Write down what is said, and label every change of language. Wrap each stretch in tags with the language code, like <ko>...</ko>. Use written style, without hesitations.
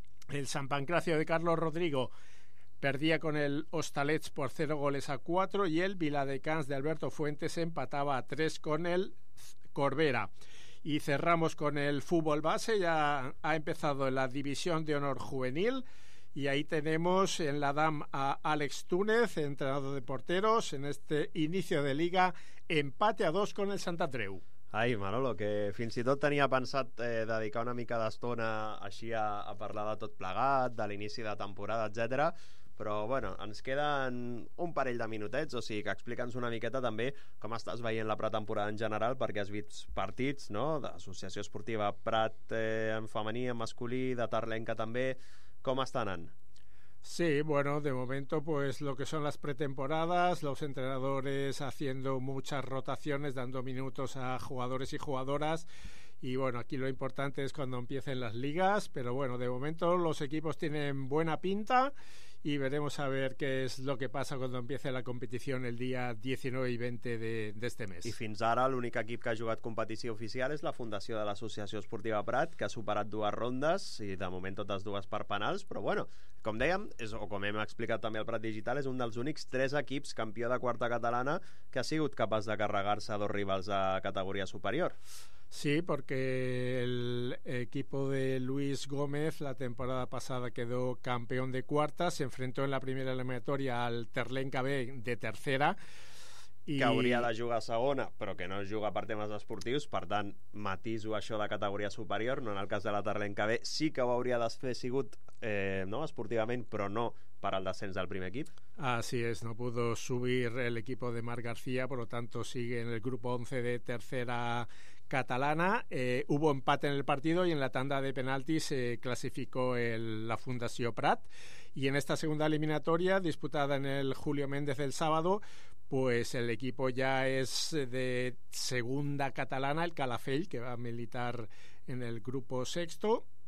<es>El San Pancracio de Carlos Rodrigo perdía con el Hostalets por 0-4, y el Viladecans de Alberto Fuentes empataba a 3 con el Corbera. Y cerramos con el fútbol base. Ya ha empezado la división de honor juvenil y ahí tenemos en la DAM a Alex Túnez, entrenador de porteros, en este inicio de liga, empate a 2 con el Sant Andreu.</es> <ca>Ai, Manolo, que fins i tot tenia pensat dedicar una mica d'estona així a parlar de tot plegat, de l'inici de temporada, etc. Però, bueno, ens queden un parell de minutets, o sigui que explica'ns una miqueta també com estàs veient la pretemporada en general, perquè has vist partits, no?, d'Associació Esportiva Prat en femení, en masculí, de Terlenca també. Com està anant?</ca> <es>Sí, bueno, de momento, pues lo que son las pretemporadas, los entrenadores haciendo muchas rotaciones, dando minutos a jugadores y jugadoras, y bueno, aquí lo importante es cuando empiecen las ligas, pero bueno, de momento los equipos tienen buena pinta y veremos a ver qué es lo que pasa cuando empiece la competición el día 19 y 20 de este mes.</es> <ca>I fins ara l'únic equip que ha jugat competició oficial és la Fundació de l'Associació Esportiva Prat, que ha superat dues rondes i de moment totes dues per penals, però bueno, com dèiem, és, o com hem explicat també al Prat Digital, és un dels únics tres equips campió de quarta catalana que ha sigut capaç de carregar-se dos rivals de categoria superior.</ca> <es>Sí, porque el equipo de Luis Gómez la temporada pasada quedó campeón de cuarta, se enfrentó en la primera eliminatoria al Terlenca B de tercera.</es> <ca>I... que hauria de jugar a segona, però que no juga per temes esportius, per tant, matiso això de categoria superior, no en el cas de la Terlenca B, sí que ho hauria de fer sigut no, esportivament, però no per al descens del primer equip.</ca> <es>Así es, no pudo subir el equipo de Marc García, por lo tanto sigue en el grupo 11 de tercera catalana. Hubo empate en el partido y en la tanda de penaltis se clasificó la Fundació Prat. Y en esta segunda eliminatoria, disputada en el Julio Méndez el sábado, pues el equipo ya es de segunda catalana, el Calafell, que va a militar en el grupo sexto.</es>